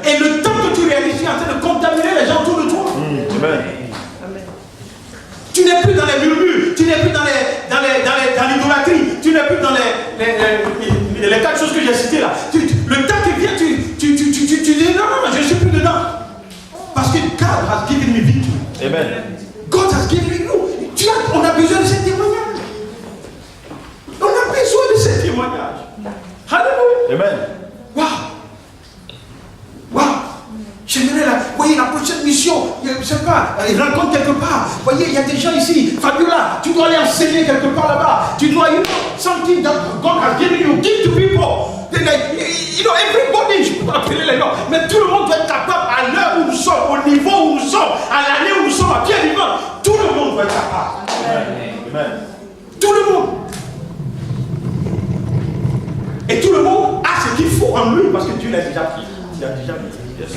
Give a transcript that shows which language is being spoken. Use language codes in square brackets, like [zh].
[fr] Et le temps que tu réalises, tu es en train de contaminer les gens autour de toi. Amen. Tu n'es plus dans les murmures, tu n'es plus dans l'idolâtrie, tu n'es plus dans les quatre choses que j'ai citées là. Le temps qui vient, tu dis non, je ne suis plus dedans. Parce que [en] God has given me victory. Amen. God has given me nous. [fr] On a besoin de ces témoignages. On a besoin de ces témoignages. Alléluia. Amen. Waouh. Waouh. J'aimerais voyez, la prochaine mission, je ne sais pas, rencontre quelque part. Voyez, il y a des gens ici. Fabiola, tu dois aller enseigner quelque part là-bas. Tu dois, [en] something that God has given you, give to people. [fr] Everybody, je peux pas appeler les noms, mais tout le monde doit être capable à l'heure où nous sommes, au niveau où nous sommes, à l'année où nous sommes, à pied vivant. Tout le monde doit être capable. Amen. Tout le monde. Et tout le monde a ce qu'il faut en lui parce que Dieu l'a déjà pris. Il a déjà pris. Yes.